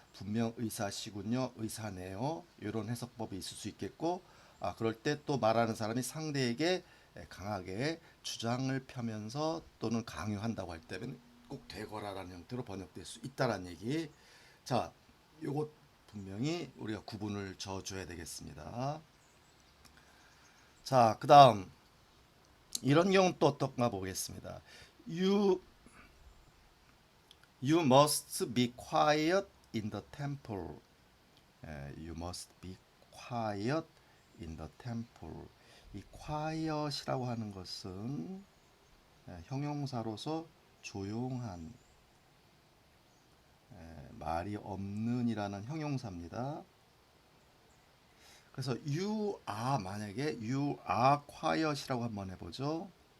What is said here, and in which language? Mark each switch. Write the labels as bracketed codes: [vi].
[ko] 분명 의사시군요. 의사네요. 이런 해석법이 있을 수 있겠고 그럴 때 또 말하는 사람이 상대에게 강하게 주장을 펴면서 또는 강요한다고 할 때는 꼭 되거라라는 형태로 번역될 수 있다라는 얘기. 자, 요것 분명히 우리가 구분을 져줘야 되겠습니다. 자, 그 다음 이런 경우는 또 어떤가 보겠습니다. [en] You must be quiet in the temple. You must be quiet in the temple. [ko] 이 quiet이라고 하는 것은 형용사로서 조용한, 말이 없는이라는 형용사입니다. 그래서 만약에 [en] you are quiet [ko] 이라고 한번 해보죠.